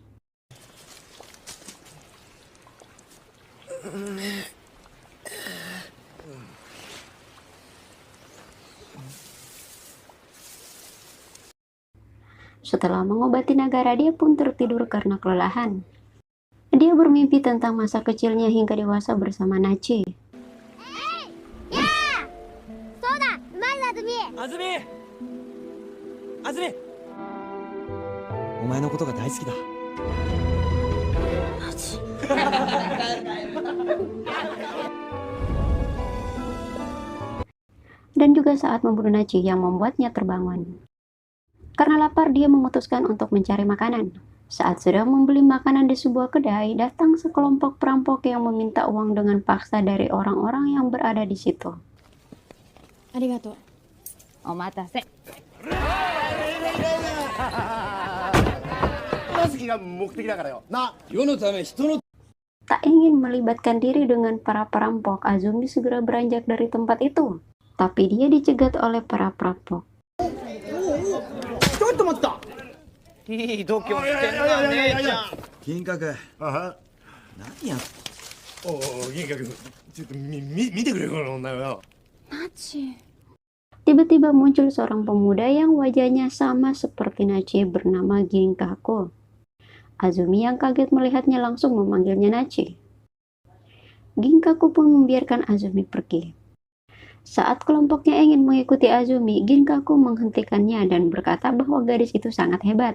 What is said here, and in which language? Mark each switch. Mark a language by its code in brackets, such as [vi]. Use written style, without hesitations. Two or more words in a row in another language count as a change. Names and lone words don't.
[id] Setelah mengobati Nagara, dia pun tertidur karena kelelahan. Dia bermimpi tentang masa kecilnya hingga dewasa bersama Nachi. Azumi! Azumi! [ja] お前のことが大好きだ。 [id] Dan juga saat membunuh Nachi yang membuatnya terbangun. Karena lapar, dia memutuskan untuk mencari makanan. Saat sedang membeli makanan di sebuah kedai, datang sekelompok perampok yang meminta uang dengan paksa dari orang-orang yang berada di situ. [ja] ありがとう。お待たせ. [id] Tak ingin melibatkan diri dengan para perampok, Azumi segera beranjak dari tempat itu. Tapi dia dicegat oleh para perampok. [ja] いい度胸してんな、姉ちゃん。銀閣あ何やっおお、銀閣、ちょっと見てくれこの女よ。 [id] Nachi. Tiba-tiba muncul seorang pemuda yang wajahnya sama seperti Nachi bernama Ginkaku. Azumi yang kaget melihatnya langsung memanggilnya Nachi. Ginkaku pun membiarkan Azumi pergi. Saat kelompoknya ingin mengikuti Azumi, Ginkaku menghentikannya dan berkata bahwa gadis itu sangat hebat.